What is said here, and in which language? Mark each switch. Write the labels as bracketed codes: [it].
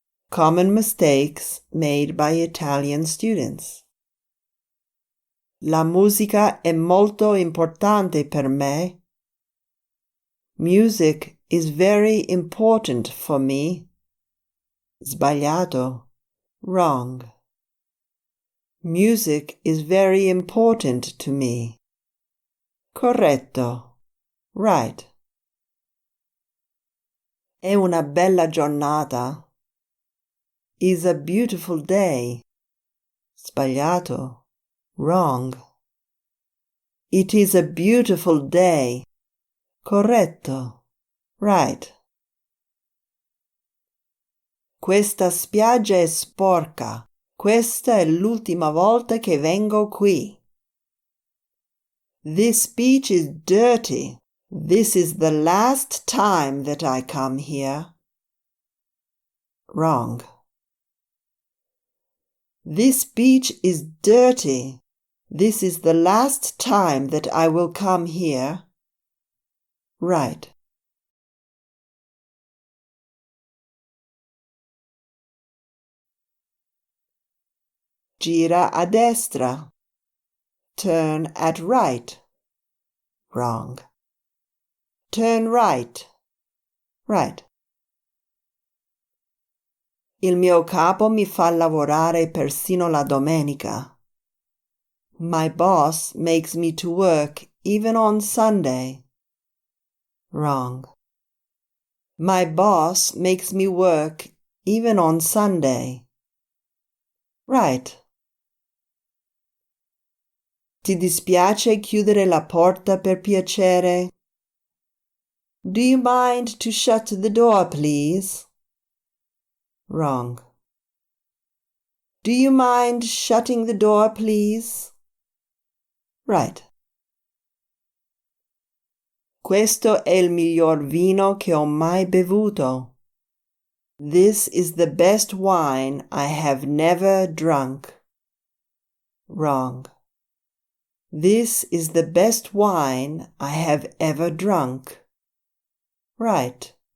[en] Common mistakes made by Italian students. [it] La musica è molto importante per me. [en] Music is very important for me. [it] Sbagliato. [en] Wrong. Music is very important to me. [it] Corretto. [en] Right. [it] È una bella giornata. [en] Is a beautiful day. [it] Sbagliato. [en] Wrong. It is a beautiful day. [it] Corretto. [en] Right. [it] Questa spiaggia è sporca. Questa è l'ultima volta che vengo qui. [en] This beach is dirty. This is the last time that I come here. Wrong. This beach is dirty. This is the last time that I will come here. Right. [it] Gira a destra. [en] Turn at right. Wrong. Turn right. Right. [it] Il mio capo mi fa lavorare persino la domenica. [en] My boss makes me to work even on Sunday. Wrong. My boss makes me work even on Sunday. Right. [it] Ti dispiace chiudere la porta per piacere? [en] Do you mind to shut the door, please? Wrong. Do you mind shutting the door, please? Right. [it] Questo è il miglior vino che ho mai bevuto. [en] This is the best wine I have never drunk. Wrong. This is the best wine I have ever drunk. Right.